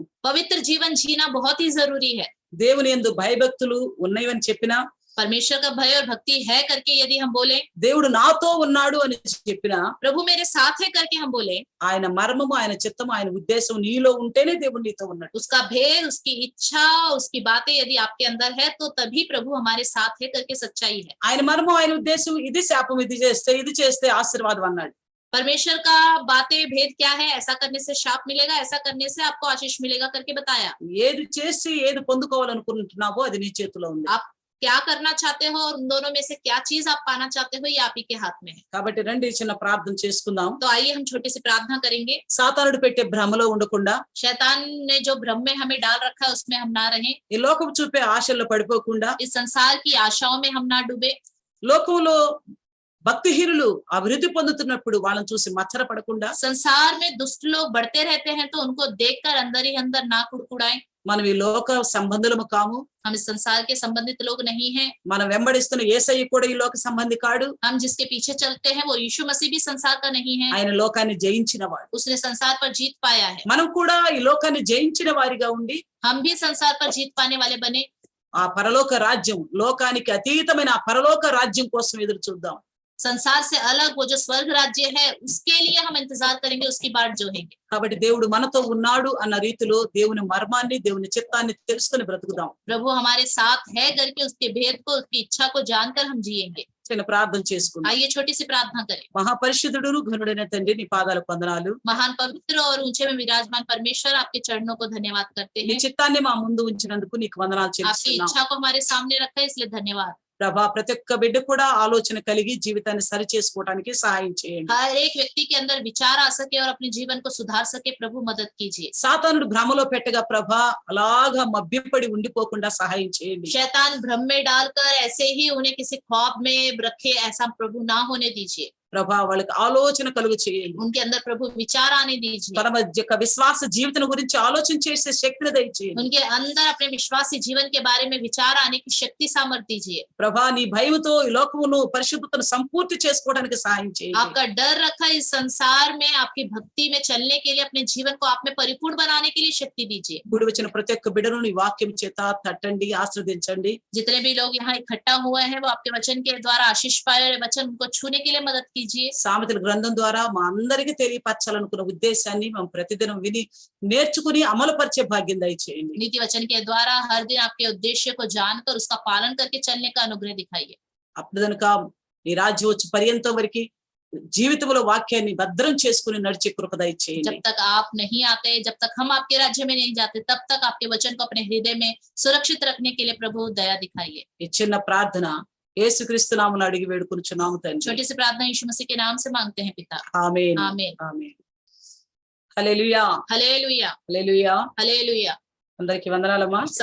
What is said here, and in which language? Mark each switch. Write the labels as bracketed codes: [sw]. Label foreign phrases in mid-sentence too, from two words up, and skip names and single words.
[hi] पवित्र जीवन जीना बहुत ही जरूरी है। [te] దేవుని యందు భయభక్తులు ఉన్నాయని చెప్పినా, [hi] परमेश्वर का भय और भक्ति है करके यदि हम बोले, [te] దేవుడు నాతో ఉన్నాడు అని చెప్పినా, [hi] प्रभु मेरे साथ है करके हम बोले, [te] ఆయన మర్మము, ఆయన చిత్తము, ఆయన ఉద్దేశం నీలో ఉంటేనే దేవుడు నీతో ఉన్నాడు. [hi] उसका भेद, उसकी इच्छा, उसकी बातें यदि आपके अंदर है तो तभी प्रभु हमारे साथ है करके सच्चाई है। [te] ఆయన మర్మం, ఆయన ఉద్దేశం ఇది శాపం, ఇది చేస్తే ఆశీర్వాదం అన్నాడు. [hi] परमेश्वर का बातें भेद क्या है, ऐसा करने से शाप मिलेगा, ऐसा करने से आपको आशीष मिलेगा करके बताया। [te] ఏది చేసి ఏది పొందుకోవాలనుకుంటున్నావో అది నీ చేతిలో ఉంది. [hi] आप क्या करना चाहते हो और उन दोनों में से क्या चीज आप पाना चाहते हो, ये आप ही के हाथ में है। [te] కాబట్టి రండి చిన్న ప్రార్థన చేసుకుందాం. [hi] तो आइए हम छोटी सी प्रार्थना करेंगे। [te] సాతానుడు పెట్టే భ్రమలో ఉండకుండా, [hi] शैतान ने जो भ्रम में हमें डाल रखा है उसमें हम ना रहें, [te] ఈ లోకం చూపే ఆశల్లో పడిపోకుండా, [hi] इस संसार की आशाओं में हम ना डूबे, [te] లోకంలో భక్తిహీనులు అభివృద్ధి పొందుతున్నప్పుడు వాళ్ళని చూసి మచ్చర పడకుండా, [hi] संसार में दुष्ट लोग बढ़ते रहते हैं तो उनको देखकर अंदर ही अंदर ना कुड़कुड़ाएं। [te] మనం ఈ లోక సంబంధులము కాము. [hi] हम इस संसार के संबंधित लोग नहीं हैं। [te] మనం వెంబడిస్తున్న యేసయ్య కూడా ఈ లోక సంబంధి కాడు. [hi] हम जिसके पीछे चलते हैं वो यीशु मसीह भी संसार का नहीं है। [te] ఆయన లోకాన్ని జయించినవాడు. [hi] उसने संसार पर जीत पाया है। [te] మనం కూడా ఈ లోకాన్ని జయించిన వారిగా ఉండి, [hi] हम भी संसार पर जीत पाने वाले बने। [te] ఆ పరలోక రాజ్యం, లోకానికి అతీతమైన ఆ పరలోక రాజ్యం కోసం ఎదురు చూద్దాం. [hi] संसार से अलग वो जो स्वर्ग राज्य है उसके लिए हम इंतजार करेंगे, उसकी बाट जोहेंगे। [te] కాబట్టి దేవుడు మనతో ఉన్నాడు అన్న రీతిలో దేవుని మర్మాన్ని, దేవుని చిత్తాన్ని తెలుసుకొని బ్రతుకుదాం. [hi] प्रभु हमारे साथ है करके उसके भेद को, उसकी इच्छा को जानकर हम जिएंगे। [te] చిన్న ప్రార్థన చేసుకుందాం. [hi] आइए छोटी सी प्रार्थना करें। [te] మహాపరిశుద్ధుడు ఘనుడైన తండ్రి, నీ పాదాలకు వందనాలు. [hi] महान पवित्र और ऊंचे में विराजमान परमेश्वर, आपके चरणों को धन्यवाद करते [te] నీ [hi] हैं। [te] చిత్తాన్ని మా ముందు ఉంచినందుకు నీకు వందనాలు [hi] आपकी [te] చెల్లిస్తున్నాం. [hi] इच्छा को हमारे सामने रखा है, इसलिए धन्यवाद। [te] ప్రభా, ప్రతి ఒక్క బిడ్డ కూడా ఆలోచన కలిగి జీవితాన్ని సరి చేసుకోవడానికి సహాయం చేయండి. [hi] हर एक व्यक्ति के अंदर विचार आ सके और अपने जीवन को सुधार सके, प्रभु मदद कीजिए। [te] సాతానుడు భ్రమలో పెట్టగా ప్రభా అలాగా మభ్యపడి ఉండిపోకుండా సహాయం చేయండి. [hi] शैतान भ्रम में डालकर ऐसे ही उन्हें किसी ख्वाब में रखे, ऐसा प्रभु ना होने दीजिए। [te] ప్రభా వాళ్ళకి ఆలోచన కలుగు చేయండి. [hi] उनके अंदर प्रभु विचार आने दीजिए, [te] తన యొక్క విశ్వాస జీవితం గురించి ఆలోచన చేసే శక్తిని దయచేయండి. [hi] उनके अंदर अपने विश्वासी जीवन के बारे में विचार आने की शक्ति सामर्थ्य दीजिए। [te] ప్రభా నీ భయముతో ఈ లోకమును పరిశుద్ధతను సంపూర్తి చేసుకోవడానికి సహాయం చేయండి. [hi] आपका डर रखा इस संसार में आपकी भक्ति में चलने के लिए, अपने जीवन को आप में परिपूर्ण बनाने के लिए शक्ति दीजिए। [te] కూడి వచ్చిన ప్రతి ఒక్క బిడ్డను నీ వాక్యం చేత తట్టండి, ఆశీర్వదించండి. [hi] जितने भी लोग यहाँ इकट्ठा हुए हैं वो आपके वचन के द्वारा आशीष पाए, वचन उनको छूने के लिए मदद कीजिए। [te] సామెతల గ్రంథం ద్వారా మా అందరికీ తెలియపరచాలనుకున్న ఉద్దేశాన్ని మేము ప్రతిదినం విని నేర్చుకుని అమలుపరిచే భాగ్యం దయచేయండి. [hi] नीति वचन के द्वारा हर दिन आपके उद्देश्य को जानकर उसका पालन करके चलने का अनुग्रह दिखाइए। [te] అప్పుడు కనుక నీ రాజ్యం వచ్చి పర్యంతం వరకు జీవితంలో వాక్యాన్ని భద్రం చేసుకుని నడిచే కృప దయచేయండి. [hi] जब तक आप नहीं आते, जब तक हम आपके राज्य में नहीं जाते, तब तक आपके वचन को अपने हृदय में सुरक्षित रखने के लिए प्रभु दया दिखाइए। [te] ఈ చిన్న ప్రార్థన యేసుక్రీస్తు నామమున అడిగి వేడుకొనుచున్నాము తండ్రి. [hi] छोटी सी प्रार्थना यीशु मसीह के नाम से मांगते हैं पिता, [te] ఆమేన్. [hi] आमीन। [te] ఆమేన్. హల్లెలూయా. [hi] हालेलुया, [te] హల్లెలూయా. [hi] हालेलुया। [te] అందరికీ వందనాలమ్మా.